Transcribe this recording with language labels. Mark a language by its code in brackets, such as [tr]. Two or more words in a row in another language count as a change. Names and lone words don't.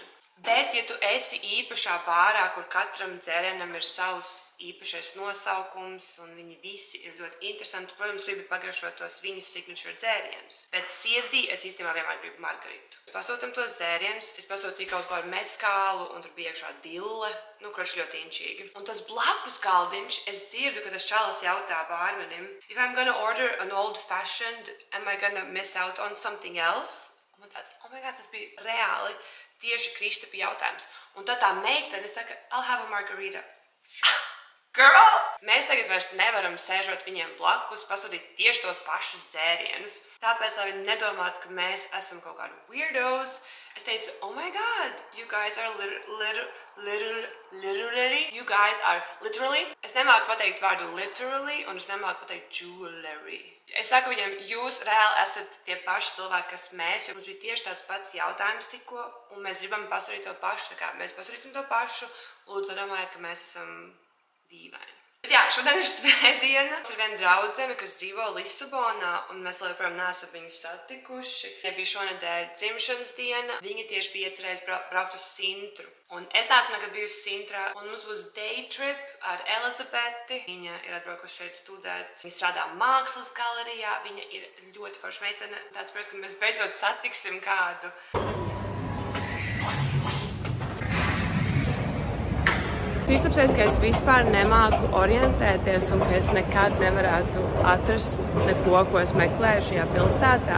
[lv] Bet, ja tu esi īpašā bārā, kur katram dzērienam ir savs īpašais nosaukums, un viņi visi ir ļoti interesanti, protams, gribi pagaršot tos viņu signature dzērienus. Bet sirdī es īstenībā vienmēr gribu margaritu. Pasūtam tos dzērienus, es pasūtīju kaut ko ar meskālu, un tur bija iekšā dille, kurš ļoti inčīgi. Un tas blakus galdiņš, es dzirdu, ka tas čalis jautā bārmenim, [en] if I'm gonna order an old fashioned, am I gonna miss out on something else? [lv] Un man tāds, [en] oh my god, [lv] tas bija reāli tieši Kristapa jautājums. Un tad tā meitene saka, [en] I'll have a margarita. Girl! [lv] Mēs tagad vairs nevaram sēžot viņiem blakus, pasūtīt tieši tos pašus dzērienus. Tāpēc, lai viņi nedomātu, ka mēs esam kaut kādi weirdos, es teicu, [en] oh my god, you guys are literally. [lv] Es nemāku pateikt vārdu literally, un es nemāku pateikt jewelry. Es saku viņiem, jūs reāli esat tie paši cilvēki, kas mēs, jo mums bija tieši tāds pats jautājums tikko, un mēs gribam pasūtīt to pašu, tā kā mēs pasūtīsim to pašu, lūdzu domājiet, ka mēs esam dīvaini. Bet jā, šodien ir svētdiena. Mums ir viena draudzene, kas dzīvo Lisabonā, un mēs joprojām neesam viņu satikuši. Ja bija šonedēļ dzimšanas diena, viņa tieši bija iecerējis braukt uz Sintru. Un es neesmu nekad bijusi Sintrā, un mums būs [en] day trip [lv] ar Elizabeti. Viņa ir atbraukusi šeit studēt. Viņa strādā mākslas galerijā, viņa ir ļoti forša meitene. Tāds protams, ka mēs beidzot satiksim kādu. Kristaps teica, ka es vispār nemāku orientēties un ka es nekad nevarētu atrast neko, ko es meklēju šajā pilsētā.